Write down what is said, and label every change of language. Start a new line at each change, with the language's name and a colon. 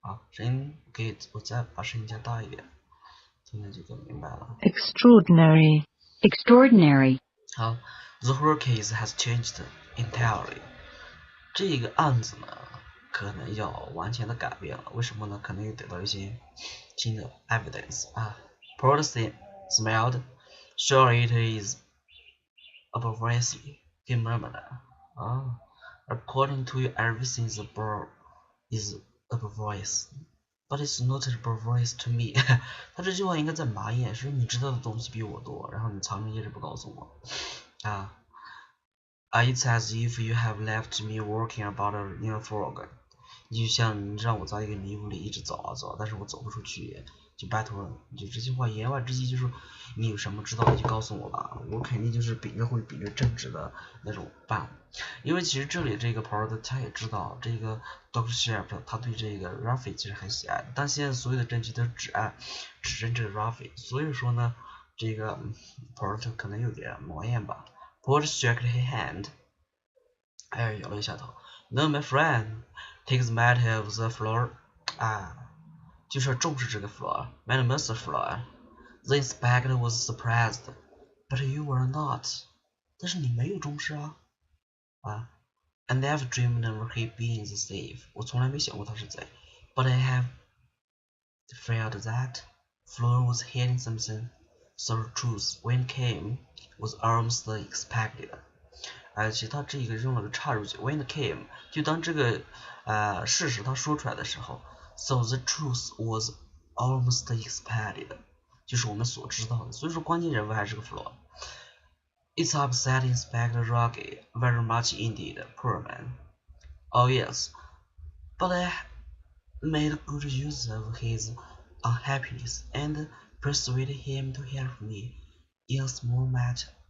Chinese: 声音我再把声音加大一点，听着就更明白了。
English: Extraordinary.
Chinese: 好
English: ，The whole case has changed entirely.
Chinese: 这个案子呢，可能要完全的改变了。为什么呢？可能又得到一些新的 evidence
English: Port smiled. Sure it is obviously, he murmured. According to you, everything is obvious, but it's not obvious to me.
Chinese: 他这句话应该在马眼，说你知道的东西比我多，然后你藏着掖着不告诉我
English: It's as if you have left me walking about in a fog.
Chinese: 就像你让我在一个迷雾里一直走啊走，但是我走不出去，就拜托了，就这句话言外之意就是你有什么知道的就告诉我吧，我肯定就是秉着正直的那种办。因为其实这里这个 Port 他也知道这个 Dr. Sharp 他对这个 Rafi 其实很喜爱，但现在所有的证据都指认这个 Rafi， 所以说呢，这个 Port 可能有点魔眼吧。
English: Port shook his hand，
Chinese: 摇了一下头。
English: No, my friend, take the matter of the floor.
Chinese: 就是重视这个
English: floor, Mademoiselle floor. The inspector was surprised. But you were not.
Chinese: 但是你没有重视啊。
English: I never dreamed of he being the thief.
Chinese: 我从来没想过他是贼。
English: But I have felt that Fleur was hiding something. So the truth, when it came, was almost expected.
Chinese: 其实他这个用了个插入句 ，
English: when it came，
Chinese: 就当这个事实他说出来的时候 ，
English: so the truth was almost expected，
Chinese: 就是我们所知道的。所以说关键人物还是个
English: Fleur。It's upset Inspector Roger very much indeed, poor man. Oh yes, but I made good use of his unhappiness and persuaded him to help me in a small matter.